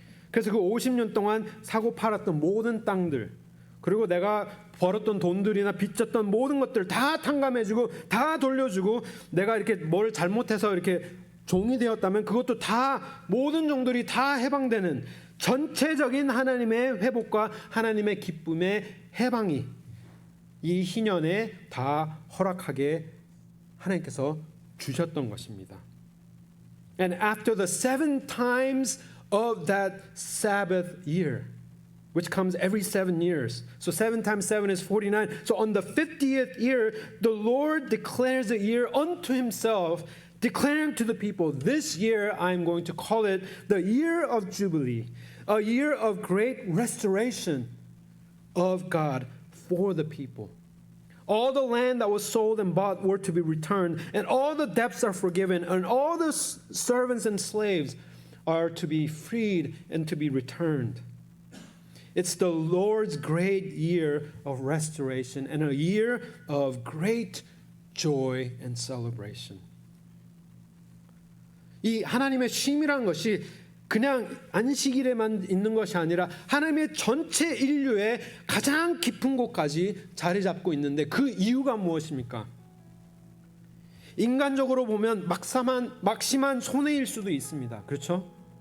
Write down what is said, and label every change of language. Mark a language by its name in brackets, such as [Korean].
[Korean] 그래서 그 50년 동안 사고 팔았던 모든 땅들, 그리고 내가 벌었던 돈들이나 빚졌던 모든 것들 다 탕감해주고 다 돌려주고, 내가 이렇게 뭘 잘못해서 이렇게 종이 되었다면 그것도 다 모든 종들이 다 해방되는 전체적인 하나님의 회복과 하나님의 기쁨의 해방이 이 희년에 다 허락하게 하나님께서 주셨던 것입니다. [English] And after the 7 times of that Sabbath year, which comes every 7 years. So 7 times 7 is 49. So on the 50th year, the Lord declares a year unto himself, declaring to the people, this year I'm going to call it the year of Jubilee, a year of great restoration of God for the people. All the land that was sold and bought were to be returned, and all the debts are forgiven, and all the servants and slaves are to be freed and to be returned. It's the Lord's great year of restoration and a year of great joy and celebration. [Korean] 이 하나님의 쉼이란 것이 그냥 안식일에만 있는 것이 아니라 하나님의 전체 인류의 가장 깊은 곳까지 자리 잡고 있는데, 그 이유가 무엇입니까? 인간적으로 보면 막심한 손해일 수도 있습니다. 그렇죠?